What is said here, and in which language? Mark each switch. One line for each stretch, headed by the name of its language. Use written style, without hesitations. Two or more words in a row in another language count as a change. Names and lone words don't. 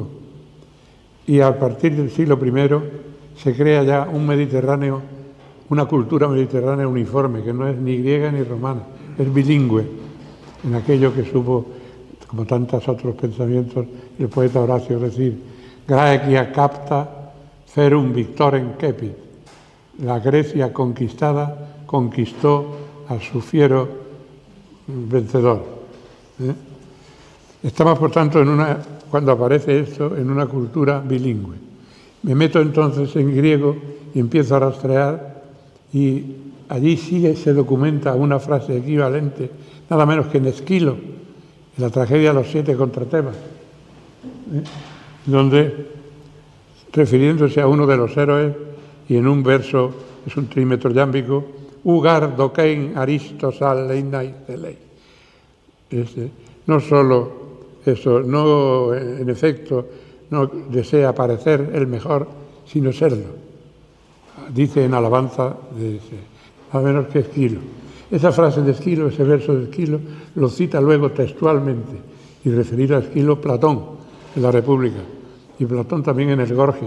Spanish: Y a partir del siglo I se crea ya un Mediterráneo, una cultura mediterránea uniforme, que no es ni griega ni romana, es bilingüe, en aquello que supo, como tantos otros pensamientos, el poeta Horacio decir,
Latin: Graecia capta ferum victorem cepit.
Spanish: La Grecia conquistada conquistó a su fiero vencedor. Estamos, por tanto, cuando aparece esto, en una cultura bilingüe. Me meto entonces en griego y empiezo a rastrear y allí sí se documenta una frase equivalente, nada menos que en Esquilo, en la tragedia Los 7 contra Tebas, donde, refiriéndose a uno de los héroes, y en un verso, es un trímetro yámbico,
Greek: οὐ γὰρ δοκεῖν ἄριστος ἀλλ' εἶναι θέλει.
Spanish: No solo eso, no, en efecto, no desea parecer el mejor, sino serlo. Dice en alabanza de nada menos que Esquilo. Esa frase de Esquilo, ese verso de Esquilo, lo cita luego textualmente, y referido a Esquilo, Platón, en la República, y Platón también en el Gorgias.